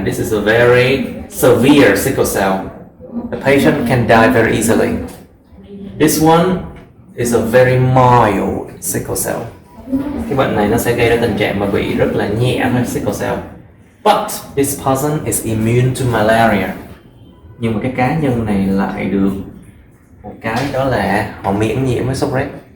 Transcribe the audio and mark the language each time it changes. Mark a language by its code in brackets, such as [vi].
[en] This is a very severe sickle cell. The patient can die very easily. This one is a very mild sickle cell. [vi] Cái bệnh này nó sẽ gây ra tình trạng mà bị rất là nhẹ thôi, sickle cell. [en] But this person is immune to malaria. [vi] Nhưng mà cái cá nhân này lại được một cái, đó là họ miễn nhiễm với sốt rét.